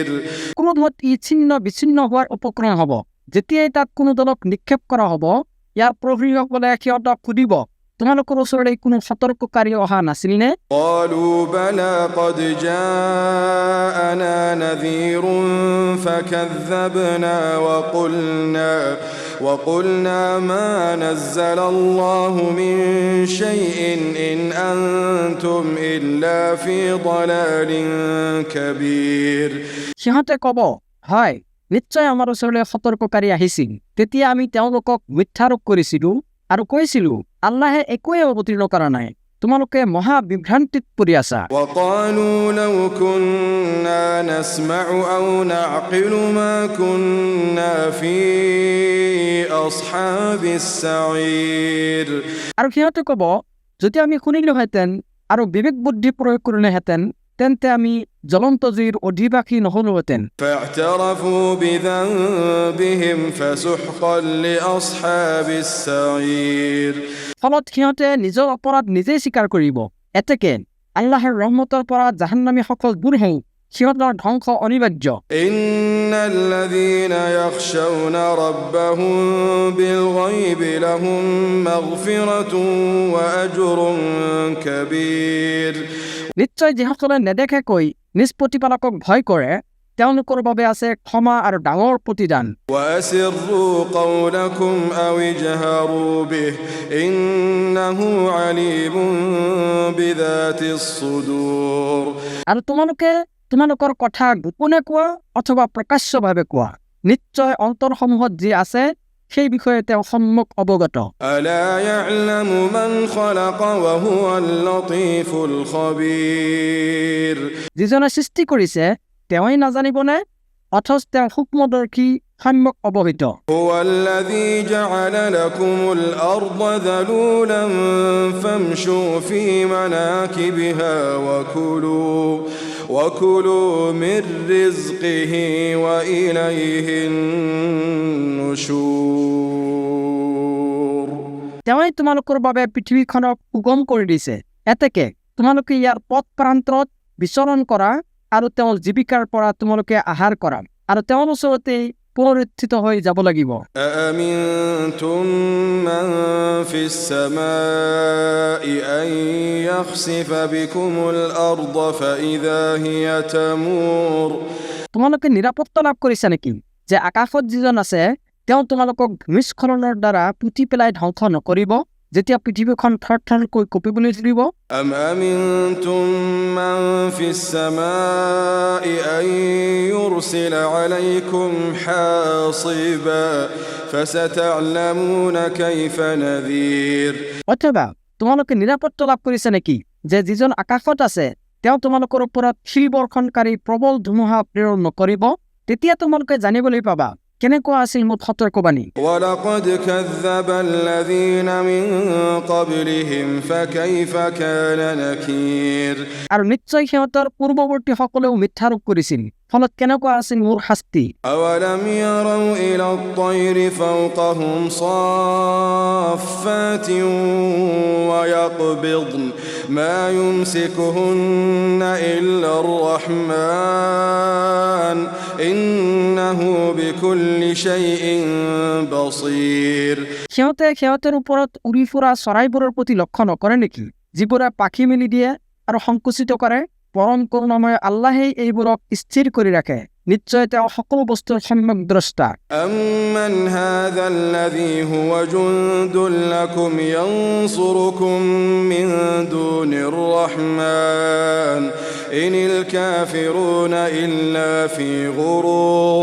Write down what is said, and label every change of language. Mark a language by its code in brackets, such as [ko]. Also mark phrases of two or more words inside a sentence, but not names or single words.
[as] ক্ৰোধত ই ছিন্ন বিচ্ছিন্ন হোৱাৰ উপক্ৰম হ'ব। যেতিয়াই তাত কোনো দলক নিক্ষেপ কৰা হ'ব ইয়াৰ প্ৰহৰীসকলে সিহঁতক সুধিব তোমালোকৰ ওচৰলৈ কোনো সতৰ্ককাৰী অহা নাছিল নে? [ar] قالوا بلى قد جاءنا نذير فكذبنا وقلنا ما نزل الله من شيء إن أنتم إلا في ضلال كبير [as] সিহঁতে ক'ব হয় নিশ্চয় আমাৰ ওচৰলৈ সতৰ্ককাৰী আহিছিল, তেতিয়া আমি তেওঁলোকক মিথ্যাৰোপ কৰিছিলো আৰু কৈছিলো আল্লাহে একোৱে অৱতীৰ্ণ কৰা নাই, তোমালোকে মহা বিভ্ৰান্তিত পৰি আছা। [ar] وقالوا لو كنا نسمع أو نعقل ما كنا في أصحاب السعير [as] আৰু সিহঁতে ক'ব যদি আমি শুনিলোহেঁতেন আৰু বিবেক বুদ্ধি প্ৰয়োগ কৰিলোহেঁতেন তেন্তে আমি জ্বলন্ত জুইৰ অধিবাসী নহলোহেঁতেন। [ar] فاعترفوا بذنبهم فسحقا لأصحاب السعير [as] ফলত সিহঁতে নিজৰ অপৰাধ নিজেই স্বীকাৰ কৰিব। এতেকে আল্লাহৰ ৰহমতৰ পৰা জাহান্নামীসকল দূৰ হৈ সিহঁতৰ ধ্বংস অনিবাৰ্য। [ar] إن الذين يخشون ربهم بالغيب لهم مغفرة وأجر كبير [as] নিশ্চয় যিসকলে নেদেখাকৈ নিজ প্ৰতিপালকক ভয় কৰে তেওঁলোকৰ বাবে আছে ক্ষমা আৰু ডাঙৰ প্ৰতিদান। [ar] وأسروا قولكم أو اجهروا به إنه عليم بذات الصدور [as] আৰু তোমালোকৰ কথা গোপনে কোৱা অথবা প্ৰকাশ্যভাৱে কোৱা, নিশ্চয় অন্তৰসমূহত যি আছে সেই বিষয়ে তেওঁ সম্যক অৱগত। [ar] ألا يعلم من خلق وهو اللطيف الخبير [as] যিজনে সৃষ্টি কৰিছে তেওঁই নাজানিবনে? অথচ তেওঁ সূক্ষ্মদৰ্শী সম্যক অৱহিত। [ar] هو الذي جعل لكم الأرض ذلولا فامشوا في مناكبها وكلوا من رزقه وإليه النشور. [as] তেওঁই তোমালোকৰ বাবে পৃথিৱীখনক সুগম কৰি দিছে, এতেকে তোমালোকে ইয়াৰ পথ প্ৰান্তৰত বিচৰণ কৰা আৰু তেওঁৰ জীৱিকাৰ পৰা তোমালোকে আহাৰ কৰা আৰু তেওঁৰ ওচৰতেই পুনৰুত্থিত হৈ যাব লাগিব। [ar] أأمنتم من في السماء أن يخسف بكم الأرض فإذا هي تمور. [as] তোমালোকে নিৰাপত্তা লাভ কৰিছা নেকি যে আকাশত যিজন আছে তেওঁ তোমালোকক ভূমিস্খলনৰ দ্বাৰা পুতি পেলাই ধ্বংস নকৰিব যেতিয়া পৃথিৱীখন থৰথৰকৈ কঁপিবলৈ ধৰিব? [ar] أم أمنتم من في السماء أن يرسل عليكم حاصبا فستعلمون كيف نذير. [as] অথবা তোমালোকে নিৰাপত্তা লাভ কৰিছা নেকি যে যিজন আকাশত আছে তেওঁ তোমালোকৰ ওপৰত শিল বৰ্ষণকাৰী প্ৰবল ধুমুহা প্ৰেৰণ নকৰিব? তেতিয়া তোমালোকে জানিবলৈ পাবা কেনেকুৱা আছিল মোৰ সতৰ্কবাণী। [ar] ولقد كذب الذين من قبلهم فكيف كان نكير. [as] আৰু নিশ্চয় সিহঁতৰ পূৰ্বৱৰ্তী সকলেও মিথ্যাৰোপ কৰিছিল, ফলত কেনেকুৱা আছিল মোৰ শাস্তি। [ar] أولم يروا إلى الطير فوقهم صافات ويقبضن ما يمسكهن إلا الرحمن إنه بكل شيء بصير. [as] সিহঁতৰ ওপৰত উৰি ফুৰা চৰাইবোৰৰ প্ৰতি লক্ষ্য নকৰে নেকি যিবোৰে পাখি মেলি দিয়ে আৰু সংকুচিত কৰে? পৰম কৰুণাময় আল্লাহেই এইবোৰক স্থিৰ কৰি ৰাখে, নিশ্চয় তেওঁ সকলো বস্তুৰ সম্যক দ্ৰষ্টা। [ar] أمن هذا الذي هو جند لكم ينصركم من دون الرحمن إن الكافرون إلا في غرور.